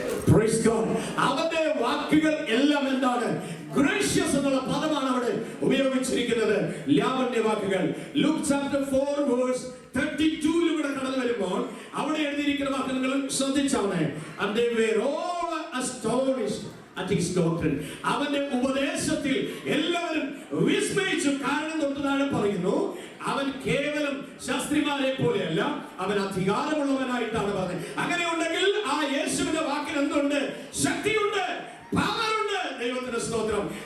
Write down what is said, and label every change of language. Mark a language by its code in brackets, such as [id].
[en] Praise God. [ml] അവന്റെ വാക്കുകൾ എല്ലാം എന്താണ്? ഗ്രേഷ്യസ് എന്നുള്ള പദമാണ് അവിടെ ഉപയോഗിച്ചിരിക്കുന്നത്. ലാവണ്യ വാക്കുകൾ. ലൂക്ക് ചാപ്റ്റർ 4:32 ഇവിടെ കടന്നു വരുമ്പോൾ അവിടെ എഴുതിയിരിക്കുന്ന വാക്കുകൾ നിങ്ങൾ ശ്രദ്ധിച്ചാണ്. [en] And they were all astonished at his doctrine. [ml] അവന്റെ ഉപദേശത്തിൽ എല്ലാവരും വിസ്മയിച്ചു. കാരണം തൊട്ടുതാഴെ പറയുന്നു, അവൻ കേവലം ശാസ്ത്രിമാരെ പോലെയല്ല, അവൻ അധികാരമുള്ളവനായിട്ടാണ് പറഞ്ഞത്. അങ്ങനെ ഉണ്ടെങ്കിൽ ആ യേശുവിന്റെ വാക്കിന് എന്തുണ്ട്? ശക്തിയുണ്ട്, പവറുണ്ട്. ദൈവത്തിന്റെ സ്തോത്രം.